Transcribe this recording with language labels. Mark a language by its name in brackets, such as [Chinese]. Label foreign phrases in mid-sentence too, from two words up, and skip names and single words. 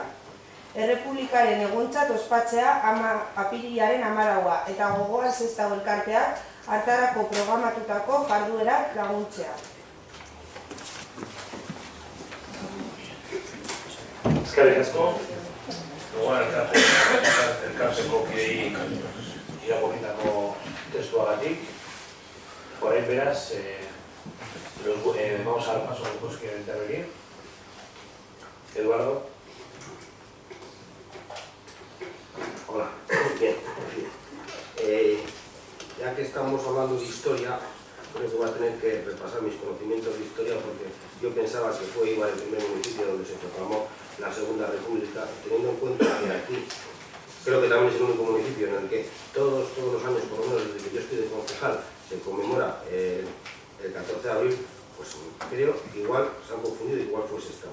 [Basque] Errepublikaren eguntzat ospatzea apirilaren 14 eta Gogoan Sestao Elkarteak hartarako programatutako jarduerak laguntzea. Eskerrik asko. Gogoan elkarteko kidei irakurritako testuagatik. Orain beraz, [Spanish] vamos a dar paso a los grupos que quieren intervenir. Eduardo. Hola, bien. Ya que estamos estamos hablando de historia, creo que voy a tener que repasar mis conocimientos de historia porque yo pensaba que fue igual el primer municipio donde se proclamó la Segunda República, teniendo en cuenta que aquí creo que también es el único municipio en el que todos los años, por lo menos desde que yo estoy de concejal, se conmemora el 14 de abril, pues creo que igual se han confundido, igual fue Sestao.